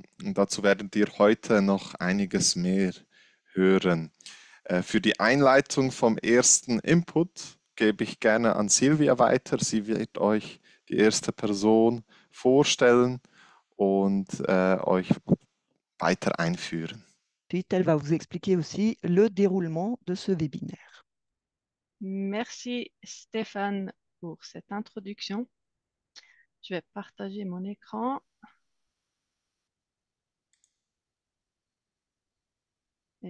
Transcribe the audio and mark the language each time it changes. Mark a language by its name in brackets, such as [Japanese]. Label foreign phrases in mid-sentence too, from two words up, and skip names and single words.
[German] Und dazu werdet ihr heute noch einiges mehr hören. Für die Einleitung vom ersten Input gebe ich gerne an Silvia weiter. Sie wird euch die erste Person vorstellen und euch weiter einführen. [French] Ensuite, elle va vous expliquer aussi le déroulement de ce webinaire. Merci Stéphane pour cette introduction. Je vais partager mon écran.